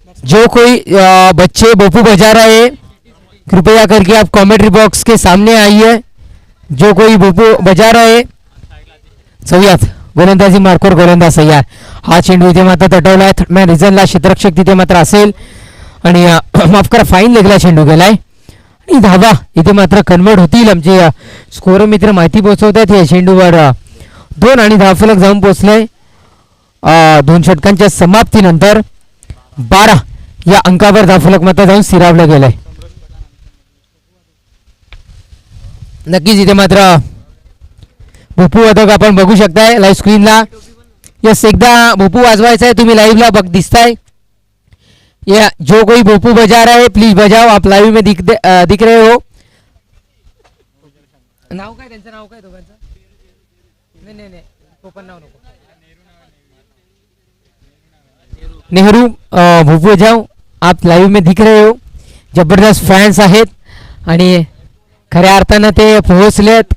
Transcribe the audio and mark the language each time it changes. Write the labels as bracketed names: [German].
[Hindi] जो कोई बच्चे बप्पू बजा रहे हैं कृपया करके आप कमेंट्री बॉक्स के सामने आइए. जो कोई बप्पू बजा रहे हैं. [Marathi] सय्यद गोलंदाजी मार्कवर गोलंदाज सय्यार. हा चेंडू इथे मात्र तटवलाय. थर्डमॅन रिझनला क्षेत्ररक्षक तिथे मात्र असेल आणि माफ करा फाईन लेगला चेंडू गेलाय आणि धावा इथे मात्र कन्वर्ट होतील. आमचे स्कोर मित्र माहिती पोहोचवतात या चेंडूवर 2 आणि धावफलक जाऊन पोहोचलाय. 2 षटकांच्या समाप्तीनंतर 12 या अंकावर धावफलक मात्र जाऊन स्थिरावलं गेलंय. नक्कीच इथे मात्र भोपू वादक आपण बघू शकताय लाईव्ह स्क्रीनला. यस एकदा भोपू वाजवायचा आहे. तुम्ही लाईव्हला दिसताय. [Hindi] या जो कोई भोपू बजा रहा है प्लीज बजाओ. आप लाईव्ह में दिख रहे हो. [Marathi] नाव काय त्यांचं नाव काय दोघांचं. नाही नाही ओपन नाव नको. [Hindi] नेहरू भोपू बजाओ. आप लाईव्ह में दिख रहे हो. [Marathi] जबरदस्त फॅन्स आहेत आणि खऱ्या अर्थानं ते पोहोचलेत.